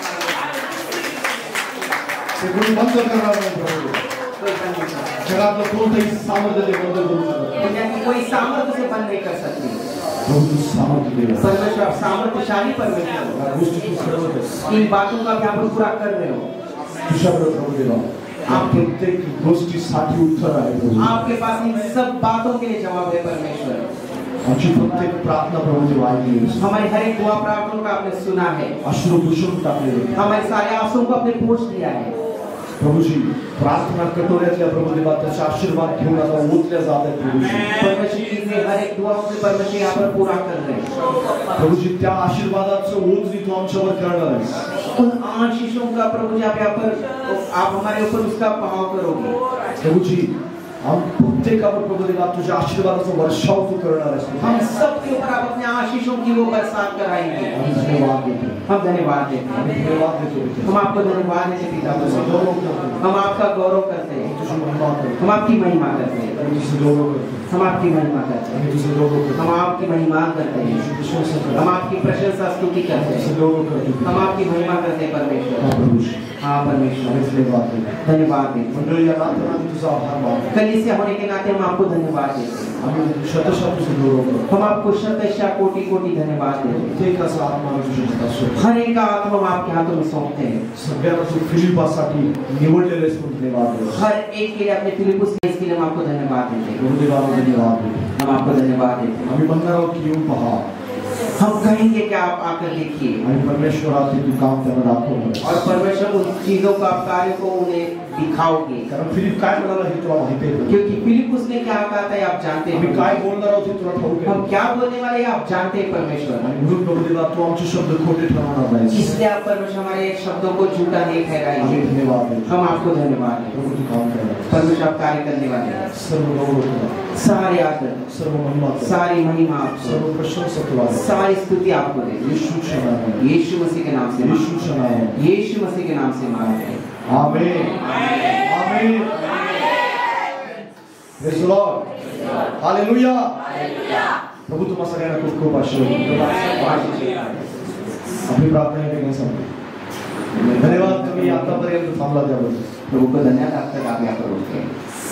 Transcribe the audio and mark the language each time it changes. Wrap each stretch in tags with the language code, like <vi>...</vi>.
<mr>ते कोणी बंद करणार नाही, प्रभू जगातलं कोणतंही सामर्थ्य ते बंद करू शकत नाही.</mr> <hi>दुनिया की कोई सामर्थ्य से बंद नहीं कर सकती,</hi> <mr>प्रभू तू सामर्थ्य दे,</mr> <hi>परमेश्वर आप सामर्थ्यशाली परमेश्वर हो,</hi> <mr>या गोष्टी तू करत आहेस,</mr> <hi>इन बातों का आप यहाँ पर पूरा कर रहे हो,</hi> <mr>तुझ्याकडे प्रभू देवा आप प्रत्येक गोष्टीसाठी उत्तर आहे, प्रभू</mr> <hi>आपके पास इन सब बातों के लिए जवाब है परमेश्वर,</hi> <mr>आमची प्रत्येक प्रार्थना प्रभू देवा ऐकली,</mr> <hi>हमारी हर एक दुआ प्रार्थना का आपने सुना है,</hi> <mr>अश्रू पुसून टाकले,</mr> <hi>हमारे सारे आंसुओं को आपने पोंछ दिया है,</hi> <mr>प्रभूजी प्रार्थना कटोऱ्यातल्या प्रभू देवा त्याचे आशीर्वाद घेऊन आता ओतल्या जात आहेत, प्रभूजी</mr> <hi>परमेश्वर की से हर एक दुआ से परमेश्वर यहाँ पर पूरा कर रहे हैं,</hi> <mr>प्रभूजी त्या आशीर्वादाचं ओझ तू आमच्यावर करणार आहेस,</mr> <hi>उन आशीषों का प्रभु जी आप यहाँ पर आप हमारे ऊपर उसका बहाव करोगे,</hi> <mr>प्रभूजी हम प्रत्येकावर प्रभु देवा तुझ्या आशीर्वादाचा वर्षाव तू करणार आहेस,</mr> <hi>हम सब के ऊपर आप अपने आशीषों की वो बरसात कराएंगे,</hi> <mr>आम्ही धन्यवाद देतो,</mr> <hi>हम धन्यवाद देते हैं,</hi> <mr>आम्ही धन्यवाद देतो,</mr> <hi>हम आपको धन्यवाद देते पिता,</hi> <mr>तुझं गौरव करतो,</mr> <hi>हम आपका गौरव करते हैं,</hi> <mr>तुझी महिमा करतो,</mr> <hi>हम आपकी महिमा करते हैं,</hi> <mr>आम्ही तुझं गौरव करतो,</mr> <hi>हम आपकी महिमा करते हैं,</hi> <mr>आम्ही तुझं गौरव करतो,</mr> <hi>हम आपकी महिमा करते हैं,</hi> <mr>तुझी प्रशंसा करतो,</mr> <hi>हम आपकी प्रशंसा स्तुति करते हैं,</hi> <mr>तुझं गौरव करतो,</mr> <hi>हम आपकी महिमा करते हैं हा परमेश्वर, प्रभूजी हाँ परमेश्वर</hi> <mr>आम्ही धन्यवाद देतो,</mr> <hi>धन्यवाद देते हैं,</hi> <mr>मंडळी या रात्री आम्ही तुझा आभार मानतो,</mr> <hi>कलीसिया होने के नाते हम आपको धन्यवाद देते हैं,</hi> <mr>आम्ही शतशः तुझं गौरव करतो,</mr> <hi>हम आपको शतशः कोटि कोटि धन्यवाद देते हैं,</hi> <mr>प्रत्येकाचा आत्मा तुझ्या हातात सोड,</mr> <hi>हर एक आत्मा हम आपके हाथों में सौंपते हैं,</hi> <mr>सगळ्यांना तू फिलिपासाठी निवडलेले म्हणून धन्यवाद देतो,</mr> <hi>हर एक के लिए अपने फिलिप्पुस के इसके लिए हम आपको धन्यवाद देते हैं,</hi> <mr>प्रभू देवाला धन्यवाद देतो,</mr> <hi>हम आपको धन्यवाद देते हैं,</hi> <mr>आम्ही म्हणणार आहोत की येऊन पहा</mr> <hi>हम कहेंगे कि आप आकर देखिए</hi> <mr>आणि परमेश्वराचे तू काम त्यांना दाखव,</mr> <hi>और परमेश्वर उन चीजों का कार्य को उन्हें दिखाओगे।</hi> <mr>कारण फिलिप काय म्हणाला हे तुला माहिती आहे का?</mr> <hi>क्योंकि फिलिपुस ने क्या कहा था ये आप जानते</hi> <mr>आम्ही</mr> <hi>हैं।</hi> <mr>काय बोलणार आहोत हे तुला ठाऊक</mr> <hi>हम</hi> <mr>आहे?</mr> <hi>क्या बोलने वाले हैं आप जानते हैं परमेश्वर।</hi> <mr>आणि म्हणून प्रभू देवा तू आमचे शब्द खोटे ठरवणार नाहीस।</mr> <hi>इसलिए आप परमेश्वर हमारे एक शब्दों को झूठा नहीं</hi> <mr>आम्ही</mr> <hi>ठहराएंगे।</hi> <mr>धन्यवाद देतो।</mr> <hi>हम आपको धन्यवाद दें।</hi> <mr>प्रभू तू काम कर</mr> <hi>परमेश्वर आप कार्य करने वाले हैं।</hi> <mr>सर्व गौरव तुला,</mr> <hi>सारे आदर,</hi> <mr>सर्व महिमा तुला,</mr> <hi>सारी महिमा आपको,</hi> <mr>सर्व प्रशंसा तुला आहे।</mr> <hi>सारी स्तुति आपको दे।</hi> <mr>येशूच्या नावाने,</mr> <hi>यीशु मसीह के नाम से,</hi> <mr>येशूच्या नावाने,</mr> <hi>यीशु मसीह के नाम से मांगते हैं।</hi> <mr>आमेन, आमेन।</mr> <en>Praise the Lord, hallelujah.</en> <mr>प्रभू तुम्हा सगळ्यांना खूप खूप आशीर्वाद देतो। आपली प्रार्थना आहे की संपली। धन्यवाद तुम्ही आतापर्यंत थांबला त्याबद्दल।</mr> <hi>प्रभु को धन्यवाद, आप तक आप यहाँ पर रुके।</hi>